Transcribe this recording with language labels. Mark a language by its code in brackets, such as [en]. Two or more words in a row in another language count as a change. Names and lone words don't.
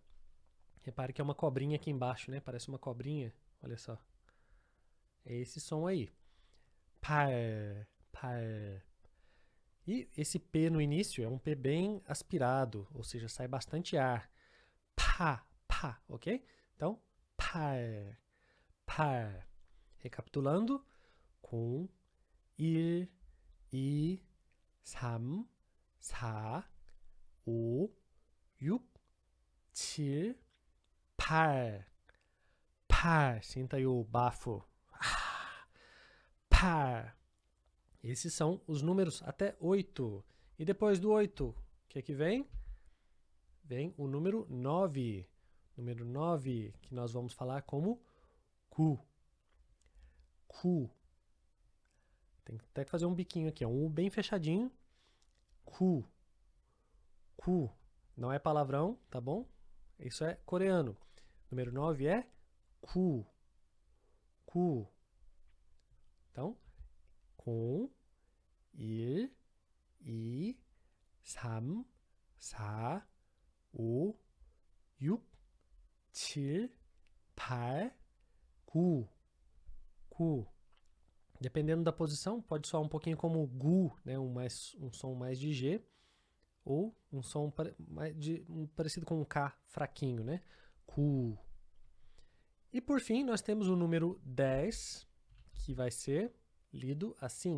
[pt] Repare que é uma cobrinha aqui embaixo, né? Parece uma cobrinha. Olha só. É esse som aí. [ko] 팔. 팔. [pt] E esse P no início é um P bem aspirado, ou seja, sai bastante ar. Pá, pá, ok? Então, [ko] 팔. 팔. [pt] Recapitulando. [ko] 공, 일, 이, 삼, 사, 오, 육, 칠, 팔. 팔. [pt] Sinta aí o bafo. Par. Esses são os números até 8. E depois do 8, o que é que vem? Vem o número 9. Número 9, que nós vamos falar como cu. Cu. Tem até que fazer um biquinho aqui, um U bem fechadinho. [ko] 구. 구. [pt] Não é palavrão, tá bom? Isso é coreano. Número 9 é [ko] 구. 구. [pt] Então, [ko] 공, 일, 이, 삼, 사, 오, 육, 칠, 팔, 구, 구. [pt] Dependendo da posição, pode soar um pouquinho como gu, né? Um som mais de G, ou um som parecido com um K fraquinho, né? Ku. E por fim, nós temos o número 10, que vai ser lido assim.